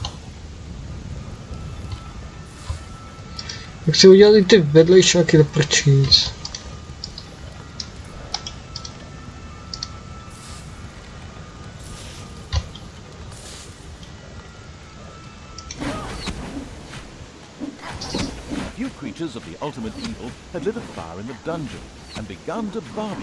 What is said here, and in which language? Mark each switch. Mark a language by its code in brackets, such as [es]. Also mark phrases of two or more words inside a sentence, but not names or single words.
[cs] Já chci udělat i ty vedlejšáky do prčíc. [en] Few creatures of the ultimate evil had lit a fire in the dungeon and begun to barbecue.